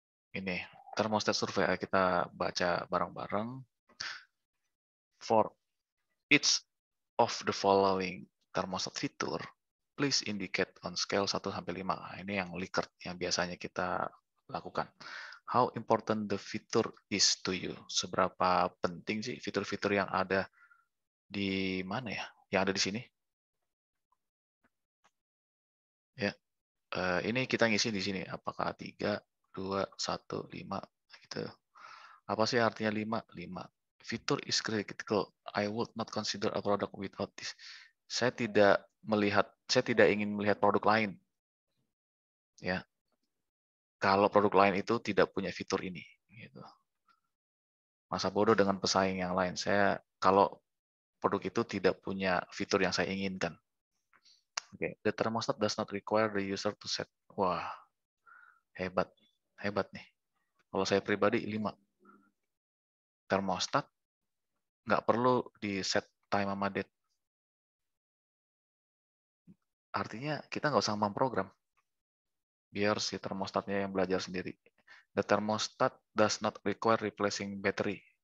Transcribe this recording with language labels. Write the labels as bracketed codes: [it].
[id] Ini thermostat survei, kita baca bareng-bareng. [en] For each of the following thermostat feature, please indicate on scale 1 [id] sampai [en] 5. [id] Nah, ini yang Likert yang biasanya kita lakukan. [en] How important the feature is to you? [id] Seberapa penting sih fitur-fitur yang ada di mana ya? Yang ada di sini? Ya, ini kita ngisi di sini. Apakah 3, 2, 1, 5 gitu. Apa sih artinya 5? 5. [en] Fitur is critical. I would not consider a product without this. [id] Saya tidak ingin melihat produk lain. Ya, kalau produk lain itu tidak punya fitur ini. Gitu. Masa bodoh dengan pesaing yang lain. Kalau produk itu tidak punya fitur yang saya inginkan. [en] Okay. The thermostat does not require the user to set. [id] Wah, hebat. Hebat nih. Kalau saya pribadi 5. Thermostat nggak perlu di set time sama date. Artinya kita nggak usah memprogram. Biar si termostatnya yang belajar sendiri. [en] The thermostat does not require replacing battery.